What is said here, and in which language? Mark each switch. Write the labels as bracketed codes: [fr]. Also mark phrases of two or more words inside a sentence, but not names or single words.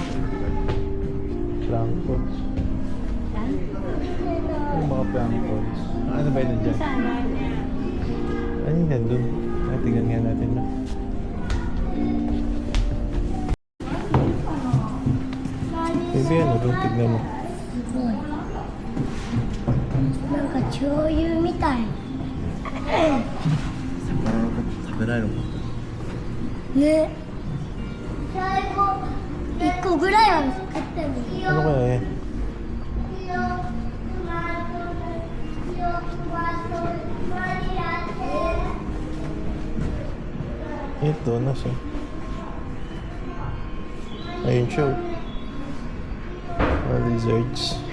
[tl] Planktons. Yung mga planktons. Ano ba yun nandyan? Ano yun nandun? Tingnan nga natin na. Hindi ano doon, tignan mo. [ja] なんか醤油みたい Sabara no? ね最後1個ぐらいは作ってもいい [tl] Ano kaya eh? Ito, nasa? Ayun siya. Mga lizards.